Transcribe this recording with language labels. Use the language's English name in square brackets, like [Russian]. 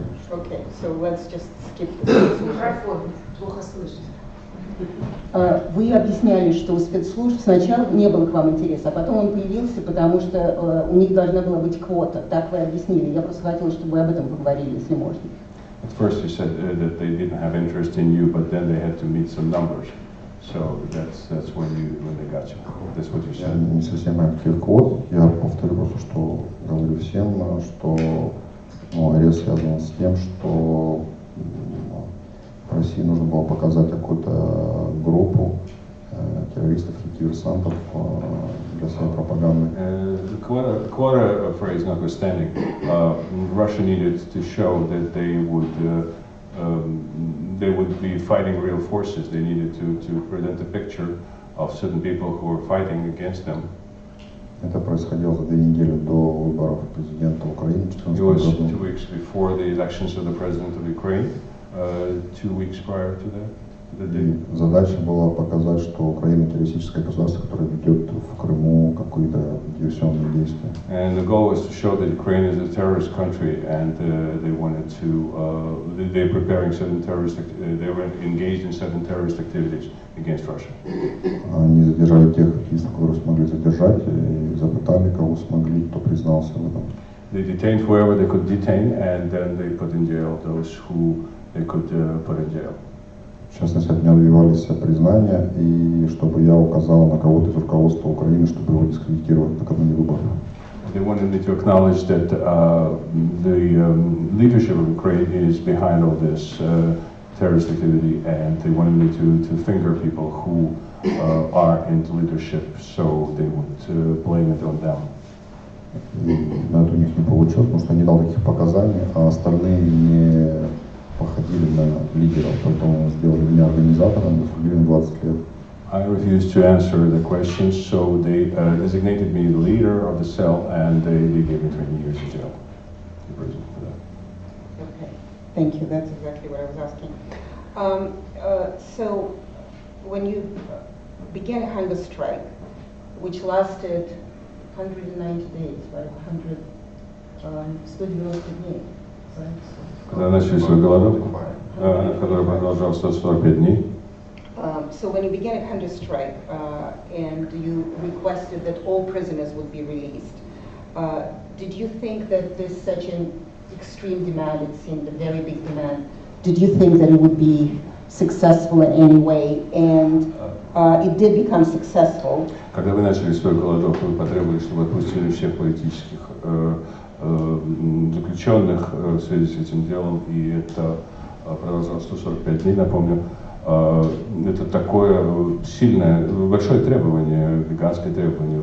[English] Okay, so let's just skip this. [Russian] Плохо слышно. Вы объясняли, что у спецслужб сначала не было к вам интереса, а потом он появился, потому что у них должна была быть квота. Так вы объяснили. Я просто хотела, чтобы вы об этом поговорили, если можно. [English] At first you said that they didn't have interest in you, but then they had to meet some numbers. So that's when they got you. That's what you [Russian] Я [English] said. [Russian] не совсем каких квот. Я повторю просто, что говорю всем, что арест связан с тем, что в России нужно было показать какую-то группу террористов и диверсантов для своей пропаганды. [English] The quota phrase notwithstanding, Russia needed to show that they would be fighting real forces. They needed to present a picture of certain people who were fighting against them. [Russian] Это происходило за 2 недели до выборов президента Украины в 2014 [English] It was [Russian] году. [English] 2 weeks before the elections of the president of Ukraine, 2 weeks prior to that. [Russian] И задача была показать, что Украина террористическое государство, которое ведет в Крыму какие-то диверсионные действия. [English] And the goal was to show that Ukraine is a terrorist country, and they wanted to. They're preparing certain they were engaged in certain terrorist activities against Russia. [Russian] Они задержали тех активистов, которые смогли задержать, и запытали, кого смогли, кто признался в этом. [English] They detained whoever they could detain, and then they put in jail those who they could put in jail. [Russian] В частности, от меня добивались признания, и чтобы я указал на кого-то из руководства Украины, чтобы его дискредитировать накануне выборов. [English] They wanted me to acknowledge that the leadership of Ukraine is behind all this terrorist activity, and they wanted me to finger people who are in leadership, so they would blame it on them. [Russian] И, но это у них не получилось, потому что я не дал таких показаний, а остальные не походили на лидеров, поэтому сделали меня организатором, засудили на 20 лет. [English] I refused to answer the questions, so they designated me the leader of the cell, and they gave me 20 years in jail, in prison for that. Okay, thank you. That's exactly what I was asking. So, when you began a hunger strike, which lasted 190 days, right? [Russian] 190 дней, [English] right? [Russian] Когда начали свою голодовку, которая продолжалась 145 дней, [English] So when you began a hunger strike and you requested that all prisoners would be released, did you think that this such an extreme demand, it seemed a very big demand, did you think that it would be successful in any way? And it did become successful. [Russian] когда вы начали свою голодовку, вы потребовали, чтобы отпустили всех политических заключенных в связи с этим делом, и это продолжалось 145 дней, напомню. Это такое сильное, большое требование, гигантское требование.